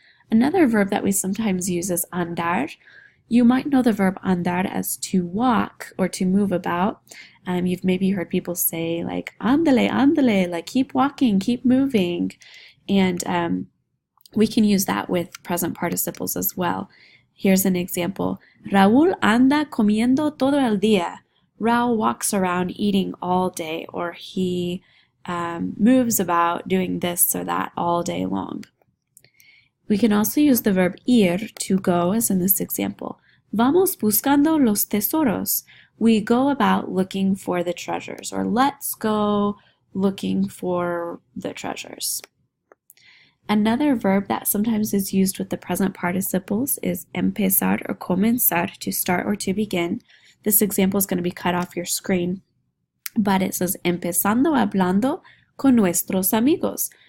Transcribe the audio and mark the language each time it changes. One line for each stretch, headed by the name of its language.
English: Another verb that we sometimes use is andar. You might know the verb andar as to walk or to move about. You've maybe heard people say like,
Spanish: ándale, ándale,
English: like keep walking, keep moving. And we can use that with present participles as well. Here's an example.
Spanish: Raúl anda comiendo todo el día.
English: Raúl walks around eating all day, or he moves about doing this or that all day long. We can also use the verb ir, to go, as in this example.
Spanish: Vamos buscando los tesoros.
English: We go about looking for the treasures, or let's go looking for the treasures. Another verb that sometimes is used with the present participles is empezar or comenzar, to start or to begin. This example is going to be cut off your screen, but it says
Spanish: empezando hablando con nuestros amigos.